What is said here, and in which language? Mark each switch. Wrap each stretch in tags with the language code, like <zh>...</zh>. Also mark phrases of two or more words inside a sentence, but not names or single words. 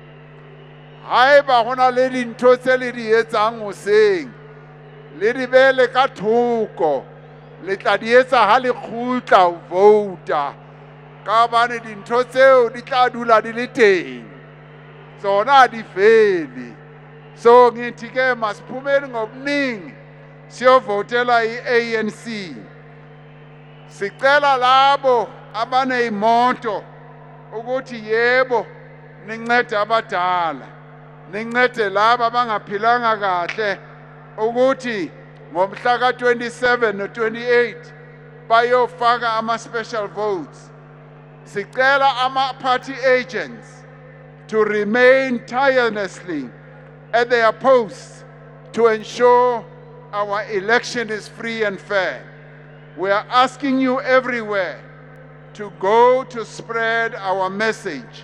<st>haeba gona le dintho tse le di etsang goseng le di beele ka thoko le tla di etsa ha le kgutla ho vouta ka bane dintho tseo di tla dula di le teng tsona di fele</st> <zu>so ngithi ke masiphumeni ngobuningi siyovotela i-ANC sicela labo abaneyimoto ukuthi yebo nincede abadala nincede laba abangaphilanga kahle ukuthi ngomhla ka-27 no-28 bayofaka ama-special votes sicela ama-party agents</zu> <en>to remain tirelessly at their posts to ensure our election is free and fair. We are asking you everywhere to go to spread our message.</en>